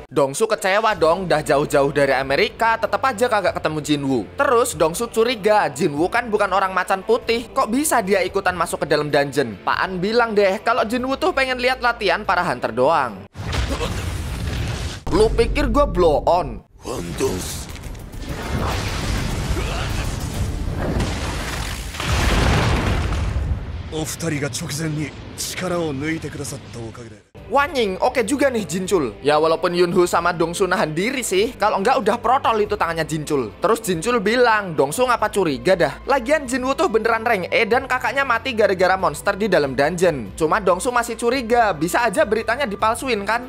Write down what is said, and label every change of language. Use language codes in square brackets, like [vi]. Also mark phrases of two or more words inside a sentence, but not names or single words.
[id] Dongsu kecewa dong, dah jauh-jauh dari Amerika tetap aja kagak ketemu Jinwoo. Terus Dongsu curiga, Jinwoo kan bukan orang macan putih, kok bisa dia ikutan masuk ke dalam dungeon? Pak An bilang deh kalau Jinwoo tuh pengen lihat latihan para hunter doang. Lu pikir gue [en] blow on? Wantos. [ja] お二人が直前に力を抜いてくださったおかげで [id] Wanying, oke juga nih Jinchul. Ya walaupun Yunhu sama Dongsu nahan diri sih, kalau enggak udah protol itu tangannya Jinchul. Terus Jinchul bilang, Dongsu ngapa curiga dah? Lagian Jinwoo tuh beneran rank E dan kakaknya mati gara-gara monster di dalam dungeon. Cuma Dongsu masih curiga, bisa aja beritanya dipalsuin kan?